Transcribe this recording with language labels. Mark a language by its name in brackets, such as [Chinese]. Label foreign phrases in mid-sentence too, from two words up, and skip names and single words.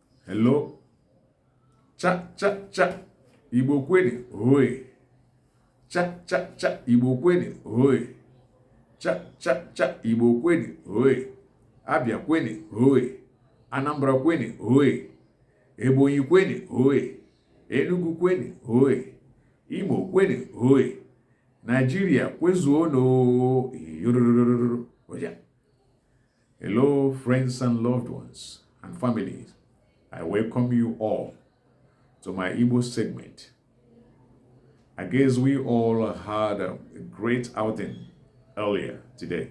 [English] Hello. [Igbo] Cha cha cha. Igbo kwene. Hoi. Cha cha cha. Igbo kwene. Hoi. Cha cha cha. Igbo kwene. Hoi. Abia kwene. Hoi. Anambra kwene. Hoi. Ebonyi kwene. Hoi. Enugu kwene. Hoi. Imo kwene. Hoi. Nigeria kwezuo no. Oya. [English] Hello, friends and loved ones and families. I welcome you all to my Igbo segment. I guess we all had a great outing earlier today.